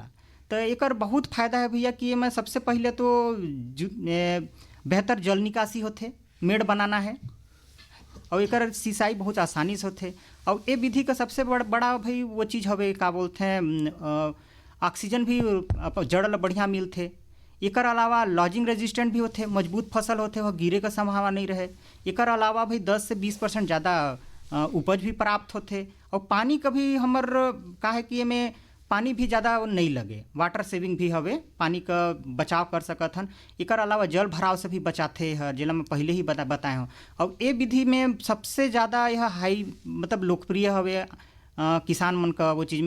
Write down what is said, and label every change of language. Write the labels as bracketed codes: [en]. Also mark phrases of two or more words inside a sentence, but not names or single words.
[hne] तो एकर बहुत फायदा है भैया कि मैं सबसे पहले तो बेहतर जल निकासी होते, मेड़ बनाना है और एकर सिंचाई बहुत आसानी से होथे। और ये विधि का सबसे बड़ा भाई वो चीज़ हवे का बोलते हैं ऑक्सीजन भी जड़ ल बढ़िया मिलथे। एकर अलावा [en] lodging resistant [hne] भी होथे, मजबूत फसल होथे, वह गिरे का संभावना नहीं रहे। एकर अलावा भाई 10 से 20% ज़्यादा उपज भी प्राप्त होथे। और पानी कभी हमर का है कि एमे पानी भी ज़्यादा नहीं लगे, [en] water saving [hne] भी हवे, पानी का बचाव कर सकत हन। एकर अलावा जल भराव से भी बचाथे है, जिला मैं पहले ही बताए हूँ। और ये विधि में सबसे ज़्यादा यह हाई मतलब लोकप्रिय हवे किसान मन का वो चीज़ में।